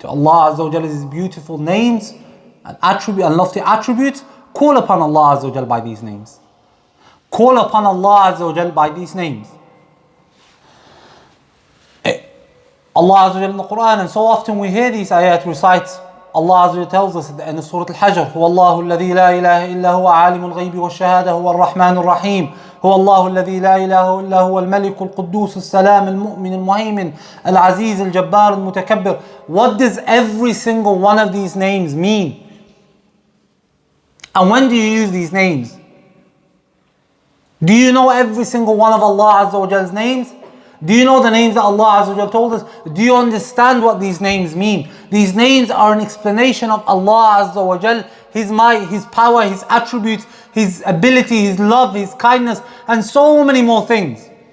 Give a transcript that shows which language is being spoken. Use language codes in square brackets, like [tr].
[en] To Allah Azza wa Jal is His beautiful names and lofty attributes. Call upon Allah Azza wa Jal by these names. Call upon Allah Azza wa Jal by these names. Allah Azza wa Jal in the Quran, and so often we hear these ayat recite. Allah Azza wa Jal tells us at the end of Surah Al-Hajr, [ar] هو الله الذي لا إله إلا هو عالم الغيب والشهادة هو الرحمن الرحيم هو الله الذي لا إله إلا هو الملك القدوس السلام المؤمن المهيمن العزيز الجبار المتكبر. [en] What does every single one of these names mean? And when do you use these names? Do you know every single one of Allah Azza wa Jal's names? Do you know the names that Allah Azza wa Jal told us? Do you understand what these names mean? These names are an explanation of Allah Azza wa Jal, His might, His power, His attributes, His ability, His love, His kindness, and so many more things.